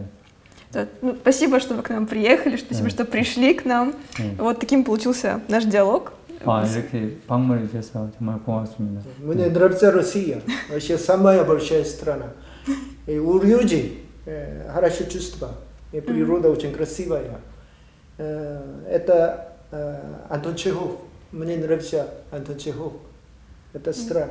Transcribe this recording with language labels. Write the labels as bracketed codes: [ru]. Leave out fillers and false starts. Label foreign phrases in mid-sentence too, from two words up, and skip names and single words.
[ru] Да. Ну, спасибо, что вы к нам приехали, спасибо, что пришли к нам. Вот таким получился наш диалог. [ko] 이렇게 방문해 주셔서 정말 고맙습니다. [ru] Мне нравится Россия. Россия самая большая страна. И у люди хорошо чувство. И природа очень красивая. Это Антон Чехов. Мне нравится Антон Чехов. Это страна.